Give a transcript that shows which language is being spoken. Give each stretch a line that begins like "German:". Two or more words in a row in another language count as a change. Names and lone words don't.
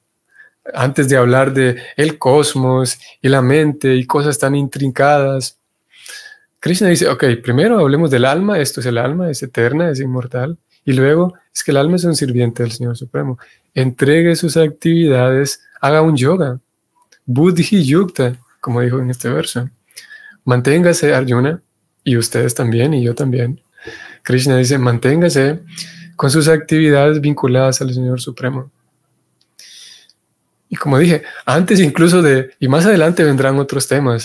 Spanish: Antes de hablar de el cosmos y la mente y cosas tan intrincadas, Krishna dice, ok, primero hablemos del alma, esto es el alma, es eterna, es inmortal, y luego es que el alma es un sirviente del Señor Supremo. Entregue sus actividades, haga un yoga,
Sanskrit: बुद्धि युक्त,
Spanish: como dijo en este verso. Manténgase, Arjuna, y ustedes también, y yo también. Krishna dice, manténgase con sus actividades vinculadas al Señor Supremo. Y como dije, antes incluso y más adelante vendrán otros temas.